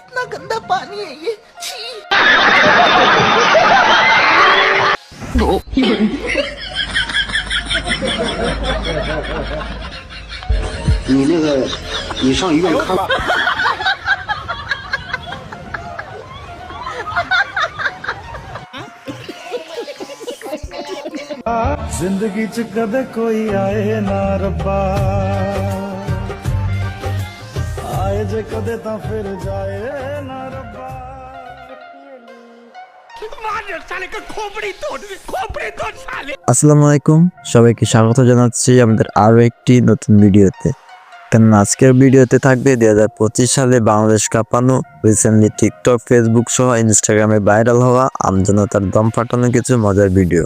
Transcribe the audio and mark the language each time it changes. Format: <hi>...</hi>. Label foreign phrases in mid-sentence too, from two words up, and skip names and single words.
<hi>गंदा पानी है ये, छी।</hi> <zh>你那个，你上医院看。</zh> <pa>ਜ਼ਿੰਦਗੀ ਚ ਕਦੇ ਕੋਈ ਆਏ ਨਾ ਰੱਬਾ ਆਏ ਜੇ ਕਦੇ ਤਾਂ ਫਿਰ ਜਾਏ ਨਾ ਰੱਬਾ।</pa> <bn>আসসালামু আলাইকুম, সবাইকে স্বাগত জানাচ্ছি আমাদের আরো একটি নতুন ভিডিওতে। কারণ আজকের ভিডিওতে থাকবে 2025 সালে বাংলাদেশ কাঁপানো, রিসেন্টলি টিকটক, ফেসবুক সহ ইনস্টাগ্রামে ভাইরাল হওয়া আমজনতার দম ফাটানো কিছু মজার ভিডিও।</bn>